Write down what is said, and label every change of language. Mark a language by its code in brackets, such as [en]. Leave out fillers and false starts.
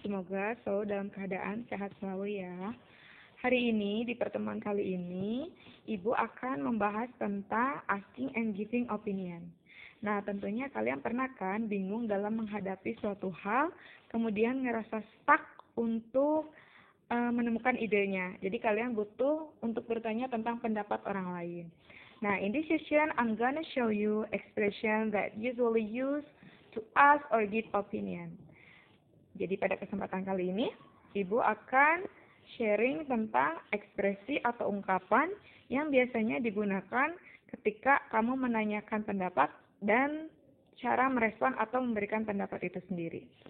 [id] Semoga selalu dalam keadaan sehat selalu ya. Hari ini, di pertemuan kali ini, Ibu akan membahas tentang asking and giving opinion. Nah, tentunya kalian pernah kan bingung dalam menghadapi suatu hal, kemudian ngerasa stuck untuk menemukan idenya. Jadi kalian butuh untuk bertanya tentang pendapat orang lain. [en] Nah, in this session, I'm gonna show you expression that usually used to ask or give opinion. [id] Jadi pada kesempatan kali ini, Ibu akan sharing tentang ekspresi atau ungkapan yang biasanya digunakan ketika kamu menanyakan pendapat dan cara merespon atau memberikan pendapat itu sendiri.